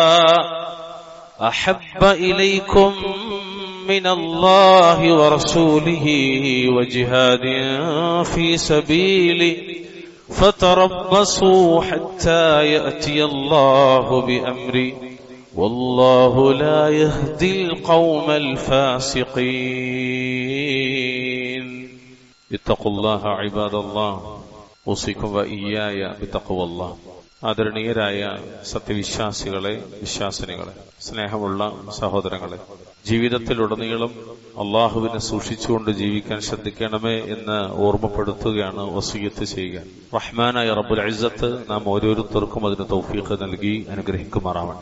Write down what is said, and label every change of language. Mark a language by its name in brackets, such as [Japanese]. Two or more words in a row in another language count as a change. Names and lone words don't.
[Arabic] أحب إليكم من الله ورسوله وجهاد في سبيله فتربصوا حتى يأتي الله بأمره والله لا يهدي القوم الفاسقين اتقوا الله عباد الله أوصيكم وإياي بتقوى الله. [Malayalam] ആദരണീയരായ സത്യവിശ്വാസികളെ, വിശ്വാസിനികളെ, സ്നേഹമുള്ള സഹോദരങ്ങളെ, ജീവിതത്തിലുടനീളം അള്ളാഹുവിനെ സൂക്ഷിച്ചുകൊണ്ട് ജീവിക്കാൻ ശ്രദ്ധിക്കണമേ എന്ന് ഓർമ്മപ്പെടുത്തുകയാണ്, വസിയ്യത്ത് ചെയ്യുക. റഹ്മാനായ റബ്ബുൽ ഇസ്സത്ത് നാം ഓരോരുത്തർക്കും അതിന് തൗഫീഖ് നൽകി അനുഗ്രഹിക്കുമാറാവട്ടെ.